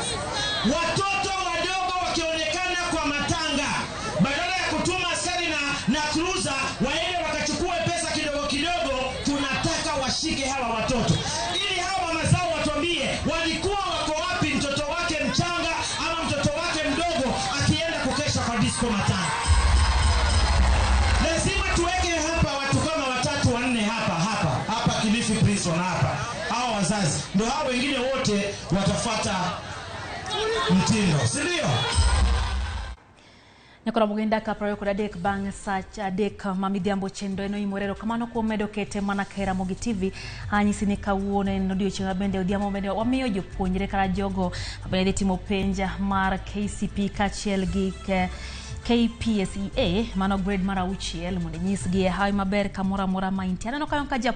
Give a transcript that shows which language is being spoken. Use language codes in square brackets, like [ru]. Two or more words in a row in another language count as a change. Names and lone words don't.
[sw] Watoto wadogo wakionekana kwa matanga badala ya kutuma askari na cruiser waende wakachukue pesa kidogo kidogo, tunataka washike hawa watoto ili hawa mama zao watuambie walikuwa wako wapi mtoto wake mchanga ama mtoto wake mdogo akienda kukesha kwa disco matanga. Lazima tuweke hapa watu kama 3-4 hapa Kilifi prison hapa. Hao wazazi ndio hao wengine wote watafuata mtindo, si ndio? [luo] Nyakoro mugenda ka prayo kod adek bang' sach adek mamidhiambo chendo eno Oimore kamano kuom medo kete mana ka Ramogi TV. Anyisi ni kawuono en odiochieng' bende odhiambo bende wamiyo jopuonjre kata jogo bende timo penja mar KCP kachiel gi KPSEA mano grade mar 6 mondo nyisgi hawi maber kamoro amora ma intie.